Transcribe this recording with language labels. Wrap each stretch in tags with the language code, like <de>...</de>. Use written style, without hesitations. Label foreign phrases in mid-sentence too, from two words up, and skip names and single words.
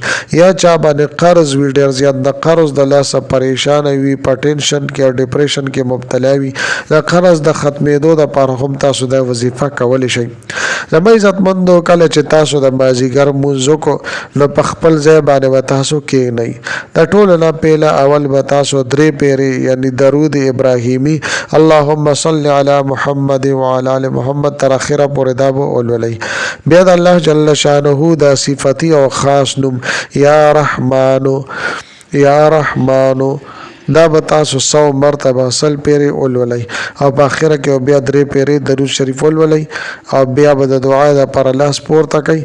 <ps>یا چا باندې قرض وي ډېر زیات، د قرض د لاسه پریشانه وي، په ټینشن کې او ډپریشن کې مبتلا وي، د قرض د ختمېدو دپاره هم تاسو دا وظیفه کولی شئ. زما عزتمندو کله چې تاسو د مازدیګر لمونځ وکړو نو په خپل ځای باندې به تاسو کښېنئ. د ټولو نه پیله اول به تاسو 3 پیرې یعنی درود ابراهیمی</ps> <ar>اللهم صل علی محمد وعلى آل محمد</ar> <ps>تر اخره پورې دا به ولولئ. بیا د الله</ps> <ar>جل شانه</ar> <ps>د صفتی او خاص نوم یا رحمانو یا رحمانو دا به تاسو 100 مرتبه سل پیری ولولئ او په اخره کې بیا 3 پیری درود شریف ولولئ او بیا به د دعا د پر لاس پورته کوي.</ps>